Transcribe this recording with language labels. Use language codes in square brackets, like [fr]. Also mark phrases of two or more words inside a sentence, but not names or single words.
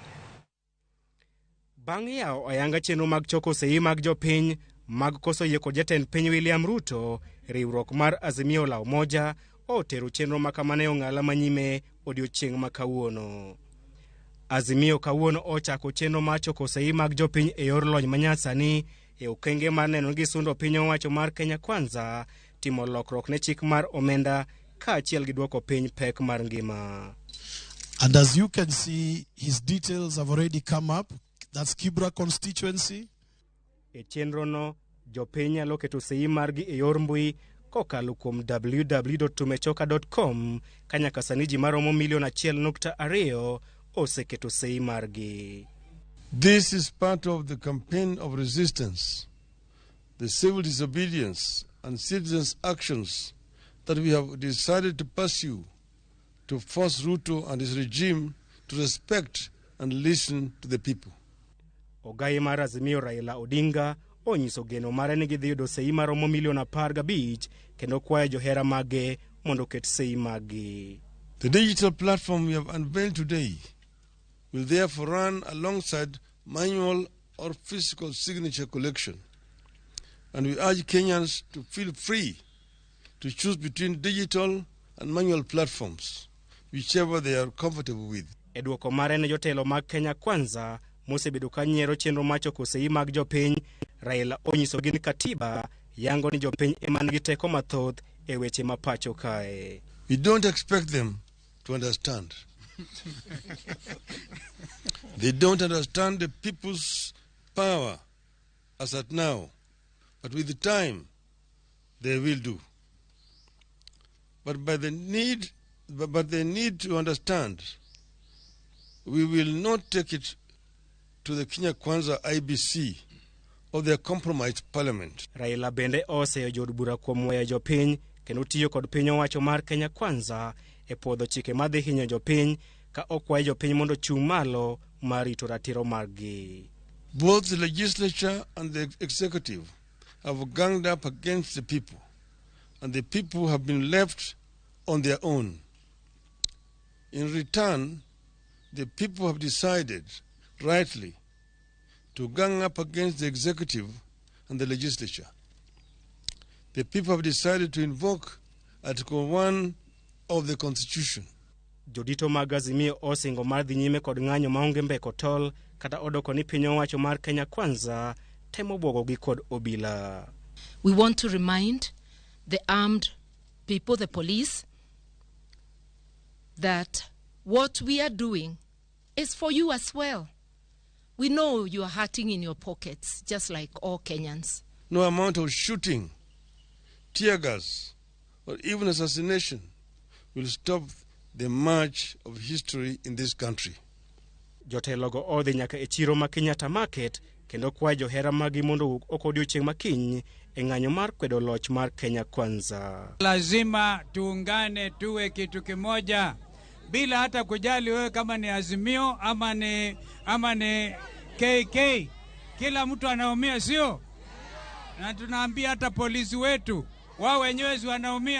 [luo] Bang' yawo oyanga chenro mag choko sei mag jopiny mag koso yie kod jatend piny William Ruto, riwruok mar Azimio la Umoja otero chenro makamane ong'ala manyime odiochieng' ma kawuono. Azimio kawuono ochako chenro mar choko sei mag jopiny e yor lony manyasani e okenge mar neno gi sundo piny owacho mar Kenya Kwanza timo lokruok ne chik mar omenda kaachiel gi duoko piny pek mar ngima. [en] And as you can see, his details have already come up. That's Kibra constituency. [luo] E chenro no, jopiny nyalo keto sei margi e yor mbui kokalo kuom www.tumechoka.com kanyaka sani ji maromo milion 1.2 oseketo sei margi. [en] This is part of the campaign of resistance, the civil disobedience and citizens' actions that we have decided to pursue to force Ruto and his regime to respect and listen to the people. [luo] Ogai mar Azimio Raila Odinga onyiso geno mare ni gidhi yudo sei maromo milion 15 kendo kwayo johera mage mondo ket sei magi. [en] The digital platform we have unveiled today will therefore run alongside manual or physical signature collection, and we urge Kenyans to feel free to choose between digital and manual platforms, whichever they are comfortable with. [luo] Eduoko mare ne jotelo mag Kenya Kwanza mosebedo ka nyiero chenro mar choko sei mag jopiny, Raila onyiso gi ni katiba yango ni jopiny ema nigi teko mathoth e weche ma pacho kae. [en] We don't expect them to understand. They don't understand the people's power as at now, but with the time they will do. But they need to understand we will not take it to the Kenya Kwanza IBC or their compromised parliament. [luo] Raila bende oseyo jod bura kuom weyo jopiny kendo tiyo kod piny owacho mar Kenya Kwanza e podho chike madhi hinyo jopiny ka okwayo jopiny mondo chung' malo mar rito ratiro margi. [en] Both the legislature and the executive have ganged up against the people, and the people have been left on their own. In return, the people have decided, rightly, to gang up against the executive and the legislature. The people have decided to invoke Article 1 of the Constitution. [luo] Jodito mag Azimio osingo mar dhi nyime kod ng'anyo maonge mbeko tol kata odoko ni piny owacho mar Kenya Kwanza temo bwogogi kod obila. [en] We want to remind the armed people, the police, that what we are doing is for you as well. We know you are hurting in your pockets, just like all Kenyans. No amount of shooting, tear gas, or even assassination will stop the march of history in this country. [luo] Jotelogo odhi nyaka e chiro ma Kenyatta Market kendo kwayo johera magi mondo ok odiochieng' makiny e ng'anyo mar kwedo loch mar Kenya Kwanza. [sw] Lazima tuungane tuwe kitu kimoja bila hata kujali wewe kama ni Azimio ama ni KK. Kila mtu anaumia, sio? Na tunaambia hata polisi wetu wao wenyewe wanaumia.